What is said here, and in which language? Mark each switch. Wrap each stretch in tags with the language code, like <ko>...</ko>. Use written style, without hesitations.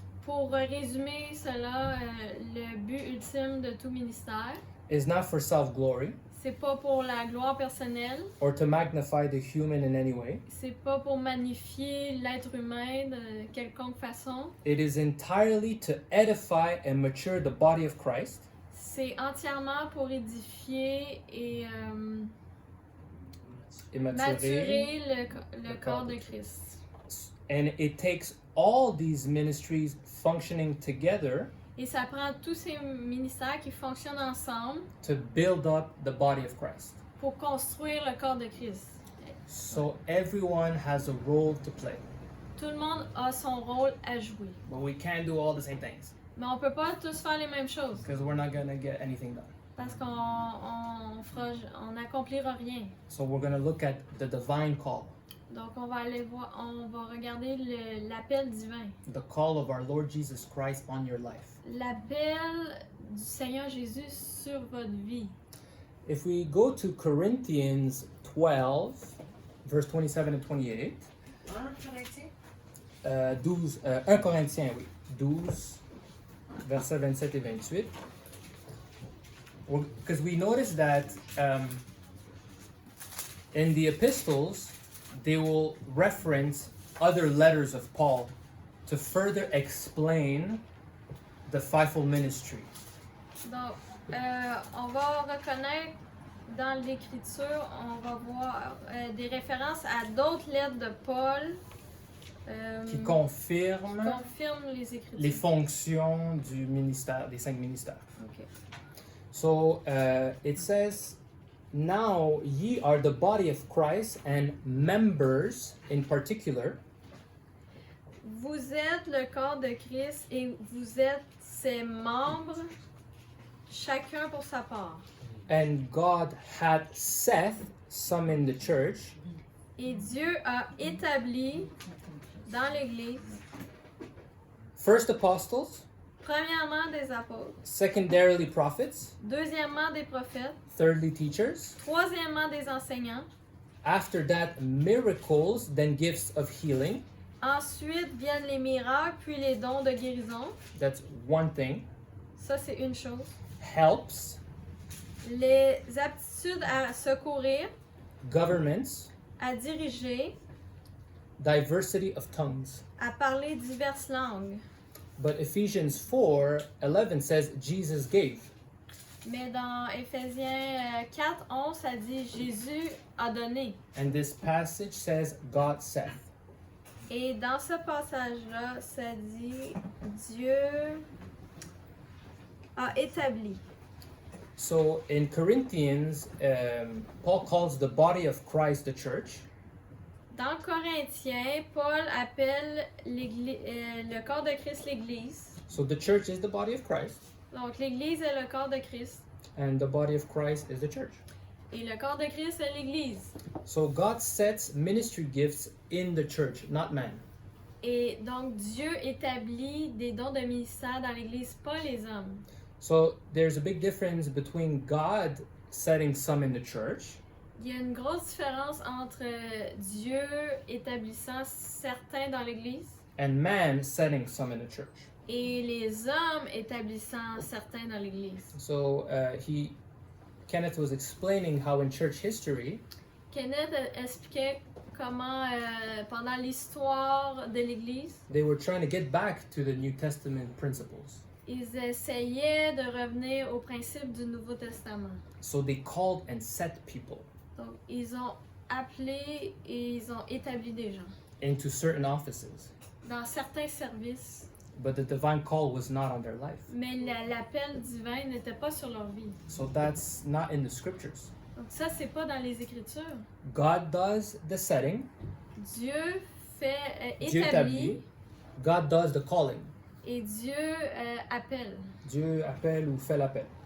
<fr>Pour résumer cela, le but ultime de tout ministère,</fr> <en>is not for self-glory</en> <fr>c'est pas pour la gloire personnelle,</fr> <en>or to magnify the human in any way.</en> <fr>c'est pas pour magnifier l'être humain de quelconque façon,</fr> <en>It is entirely to edify and mature the body of Christ</en> <fr>c'est entièrement pour édifier et et maturer le corps de Christ.</fr> <en>And it takes all these ministries functioning together</en> <fr>Et ça prend tous ces ministères qui fonctionnent ensemble</fr> <en>to build up the body of Christ.</en> <fr>pour construire le corps de Christ.</fr> <en>So everyone has a role to play,</en> <fr>Tout le monde a son rôle à jouer.</fr> <en>but we can't do all the same things</en> <fr>Mais on peut pas tous faire les mêmes choses</fr> <en>because we're not going to get anything done.</en> <fr>parce qu'on n'accomplira rien.</fr> <en>So we're going to look at the divine call,</en> <fr>Donc on va aller voir, on va regarder l'appel divin.</fr> <en>the call of our Lord Jesus Christ on your life.</en> <fr>L'appel du Seigneur Jésus sur votre vie.</fr> <en>If we go to Corinthians 12, verse 27 and 28,</en> <fr>1 Corinthiens, oui, 12, versets 27 et 28,</fr> <en>because we notice that in the epistles, they will reference other letters of Paul to further explain the fivefold ministry.</en> <fr>Donc, on va reconnaître dans l'Écriture, on va voir des références à d'autres lettres de Paul Qui confirment les Écritures. les fonctions du ministère, des 5 ministères. Ok.</fr> <en>So it says, now ye are the body of Christ and members in particular.</en> <fr>Vous êtes le corps de Christ et vous êtes ses membres, chacun pour sa part.</fr> <en>And God had set some in the church</en> <fr>Et Dieu a établi dans l'Église,</fr> <en>first apostles,</en> <fr>premièrement des apôtres,</fr> <en>secondarily prophets,</en> <fr>deuxièmement des prophètes,</fr> <en>thirdly teachers,</en> <fr>troisièmement des enseignants,</fr> <en>after that miracles, then gifts of healing.</en> <fr>ensuite viennent les miracles, puis les dons de guérison.</fr> <en>That's one thing.</en> <fr>Ça, c'est une chose.</fr> <en>Helps,</en> <fr>Les aptitudes à secourir,</fr> <en>governments,</en> <fr>à diriger,</fr> <en>diversity of tongues.</en> <fr>à parler diverses langues.</fr> <en>But Ephesians 4:11 says Jesus gave.</en> <fr>Mais dans Éphésiens 4, 11, ça dit Jésus a donné.</fr> <en>And this passage says God saith.</en> <fr>Et dans ce passage-là, ça dit Dieu a établi.</fr> <en>So in Corinthians, Paul calls the body of Christ the church.</en> <fr>Dans Corinthiens, Paul appelle le corps de Christ l'Église.</fr> <en>So the church is the body of Christ,</en> <fr>Donc l'Église est le corps de Christ.</fr> <en>and the body of Christ is the church.</en> <fr>Et le corps de Christ est l'Église.</fr> <en>So God sets ministry gifts in the church, not man.</en> <fr>Et donc Dieu établit des dons de ministère dans l'Église, pas les hommes.</fr> <en>So there's a big difference between God setting some in the church</en> <fr>Il y a une grosse différence entre Dieu établissant certains dans l'Église</fr> <en>and man setting some in the church.</en> <fr>et les hommes établissant certains dans l'Église.</fr> <en>So Kenneth was explaining how in church history,</en> <fr>Kenneth expliquait comment pendant l'histoire de l'Église,</fr> <en>they were trying to get back to the New Testament principles.</en> <fr>ils essayaient de revenir aux principes du Nouveau Testament.</fr> <en>So they called and set people</en> <fr>Donc, ils ont appelé et ils ont établi des gens</fr> <en>into certain offices,</en> <fr>dans certains services,</fr> <en>but the divine call was not on their life.</en> <fr>mais l'appel divin n'était pas sur leur vie.</fr> <en>So that's not in the scriptures.</en> <fr>Donc ça, c'est pas dans les Écritures.</fr> <en>God does the setting,</en> <fr>Dieu fait Dieu établit</fr> <en>établit, God does the calling.</en> <fr>et Dieu appelle. Dieu appelle ou fait l'appel.</fr>